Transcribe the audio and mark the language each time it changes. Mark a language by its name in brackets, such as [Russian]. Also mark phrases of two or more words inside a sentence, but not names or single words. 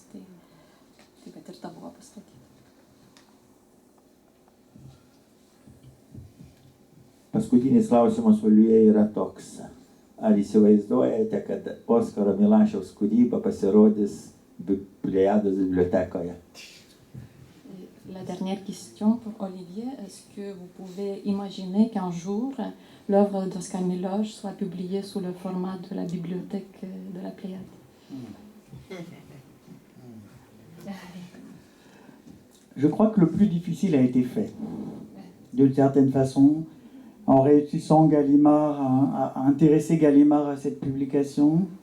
[Lithuanian] Tai kad ir ta buvo pastatyta. Paskutinis klausimas Oliuje yra toks. Ar įsivaizduojate, kad Oskaro Milašiaus kūryba pasirodys Plejados bibliotekoje? [French] La dernière question pour Olivier, est-ce que vous pouvez imaginer qu'un jour l'œuvre d'Oskar Miloš soit publiée sous le format de la bibliothèque de la Pléiade? Je crois que le plus difficile a été fait, d'une certaine façon, en réussissant Gallimard, à intéresser Gallimard à cette publication.